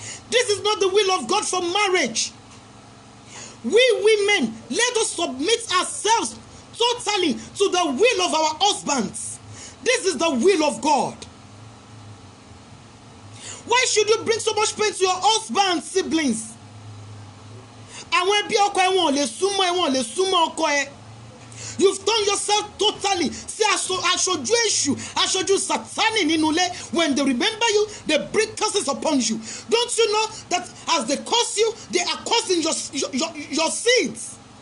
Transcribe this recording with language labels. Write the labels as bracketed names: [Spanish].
[English] This is not the will of God for marriage. We women, let us submit ourselves totally to the will of our husbands. This is the will of God. Why should you bring so much pain to your husband's siblings? [Yoruba] Àwọn ẹbí ọkọ ẹ wọn ò lè súnmọ́ ọkọ ẹ. [English] You've done yourself totally. See, [Yoruba] aṣojú èṣù, aṣojú Sátánì nínú ilé. [English] When they remember you, they bring curses upon you. Don't you know that as they curse you, they are cursing your seeds?